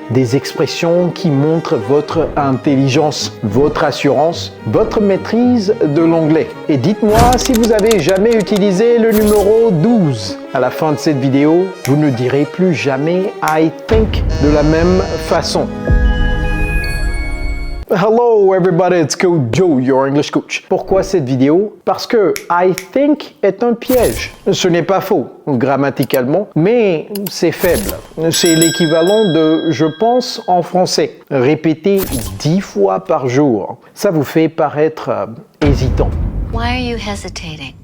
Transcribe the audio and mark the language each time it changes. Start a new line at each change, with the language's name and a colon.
French: Des expressions qui montrent votre intelligence, votre assurance, votre maîtrise de l'anglais. Et dites-moi si vous avez jamais utilisé le numéro 12. À la fin de cette vidéo, vous ne direz plus jamais
English: I think
French: de la même façon.
English: Hello everybody, it's Coach Joe, your English coach.
French: Pourquoi cette vidéo? Parce que
English: I think
French: est un piège. Ce n'est pas faux, grammaticalement, mais c'est faible. C'est l'équivalent de je pense en français. Répétez 10 fois par jour. Ça vous fait paraître hésitant.
English: Why are you hesitating?